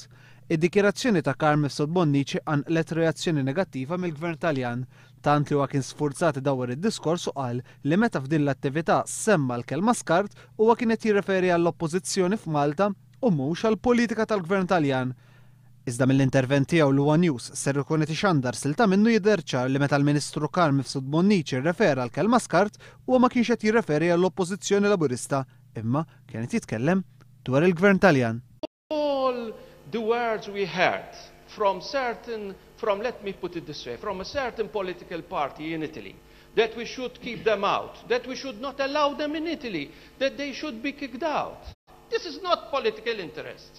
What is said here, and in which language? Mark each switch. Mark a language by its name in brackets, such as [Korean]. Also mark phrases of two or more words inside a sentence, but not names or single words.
[Maltese] Id-dikjarazzjoni ta' Carmelo Mifsud Bonnici għanqlet reazzjoni negattiva mill-Gvern Taljan, tant li huwa kien sfurzat idawwar id-diskors u qal li meta f'din l-attività semma l-kelma skart huwa kien qed jirreferi għall-oppożizzjoni f'Malta u mhux għall-politika tal-Gvern Taljan. Iżda mill-intervent tiegħu l-Huwa News ser ikun qed ixandar silta minnu jidher ċar li meta l-Ministru Carmelo Mifsud Bonnici rrefera l-kelma skart huwa ma kienx qed jirreferi għall-Oppożizzjoni Laburista, imma kien qed jitkellem dwar il-Gvern Taljan. [English] All the words we heard from let me put it this way, from a certain political party in Italy, that we should keep them out, that we should not allow them in Italy, that they should be kicked out. This is not political interest.